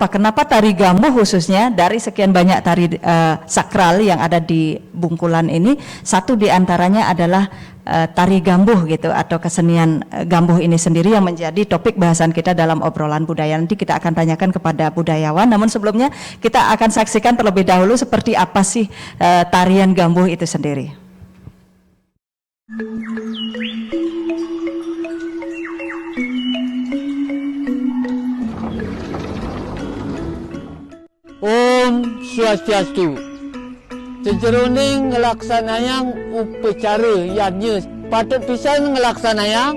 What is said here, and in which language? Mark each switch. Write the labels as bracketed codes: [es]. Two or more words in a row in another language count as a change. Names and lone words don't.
[id] Kenapa tari Gambuh khususnya dari sekian banyak tari sakral yang ada di Bungkulan ini, satu di antaranya adalah tari Gambuh gitu, atau kesenian Gambuh ini sendiri yang menjadi topik bahasan kita dalam obrolan budaya. Nanti kita akan tanyakan kepada budayawan, namun sebelumnya kita akan saksikan terlebih dahulu seperti apa sih tarian Gambuh itu sendiri. [ban] Om Swastiastu. Sejeroning ngelaksanayang upacara yadnya patut pisan ngelaksanayang.